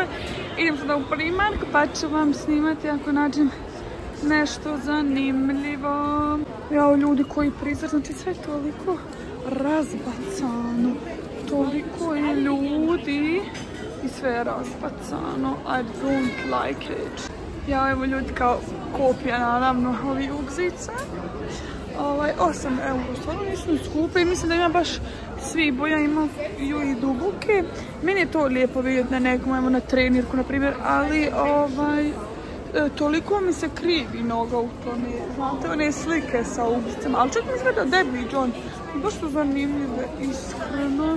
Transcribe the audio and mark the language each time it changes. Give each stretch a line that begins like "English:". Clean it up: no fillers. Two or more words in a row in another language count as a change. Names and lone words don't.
Croatian: Idem sada u Primark pa ću vam snimati ako nađem nešto zanimljivo. Jao ljudi, koji prizor, znači sve je toliko razbacano. Toliko je ljudi i sve je razbacano.
English: I don't like it.
Croatian: Ja evo ljudi kao kopija naravno ovi ugzica. 8 euro, stvarno nisu skupe i mislim da ima baš svi boja, imaju i duboke. Meni je to lijepo vidjeti na nekom, evo na trenirku na primjer, ali toliko mi se krivi noga u tome, znate, one slike sa ugzicama, ali čak mi izgleda deblji John, baš su zanimljive, iskreno.